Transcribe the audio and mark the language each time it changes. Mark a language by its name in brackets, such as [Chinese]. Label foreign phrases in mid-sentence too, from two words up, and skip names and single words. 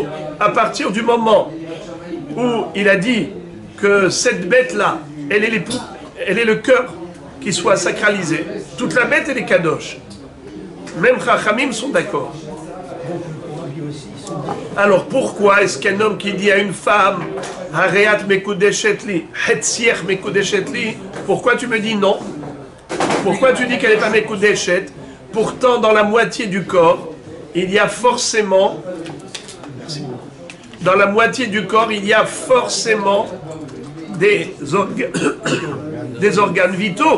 [French] À partir du moment où il a dit que cette bête-là, elle est le cœur qui soit sacralisé, toute la bête elle est kadosh. Même Chachamim sont d'accord. Alors pourquoi est-ce qu'un homme qui dit à une femme [Hebrew] הרי את מקודשת לי, חציך מקודשת לי, [French] pourquoi tu me dis non? Pourquoi tu dis qu'elle n'est pas mekudeshet? Pourtant dans la moitié du corps, il y a forcément dans la moitié du corps, il y a forcément des organes vitaux.